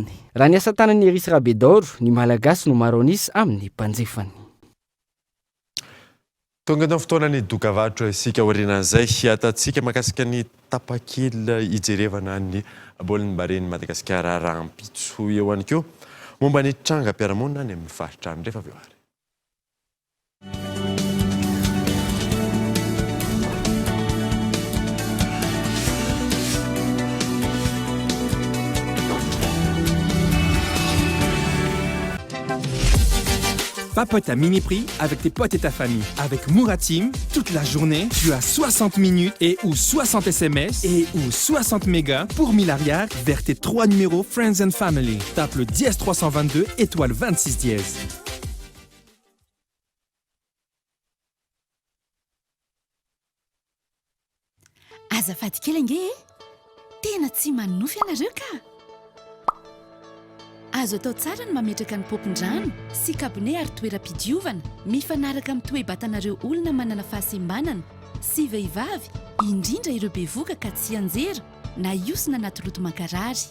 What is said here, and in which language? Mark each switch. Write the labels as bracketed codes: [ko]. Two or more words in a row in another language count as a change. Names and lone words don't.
[mg] Raha ny asa tanan'ny Erisy Rabedor, ny malagasy no maronisy amin'ny mpanjefany. Tonga amin'ny fotoanany dokavatra isika aorianan'izay atatsika makasika ny tapakely ijerevana ny baolina bareny Madagasikara rahampitso eo ihany koa momba ny trangam-piarahamonina any amin'ny faritra any rehefa avy eo ary. [fr] Papote à mini prix avec tes potes et ta famille. Avec Mouratim, toute la journée, tu as 60 minutes et ou 60 SMS et ou 60 mégas pour 1000 ariary vers tes 3 numéros Friends and Family. Tape le dièse 322 étoile 26 dièse. [mg] Azafady kely ange tena tsy manofy ianareo ka. Azo atao tsara ny mametraka ny popon-drano sy kabone ary toeram-pidiovana mifanaraka amin'ny toe-batanareo olona manana fahasembanana sy vehivavy indrindra ireo bevoka ka tsy anjera na iosina anaty loto mankarary.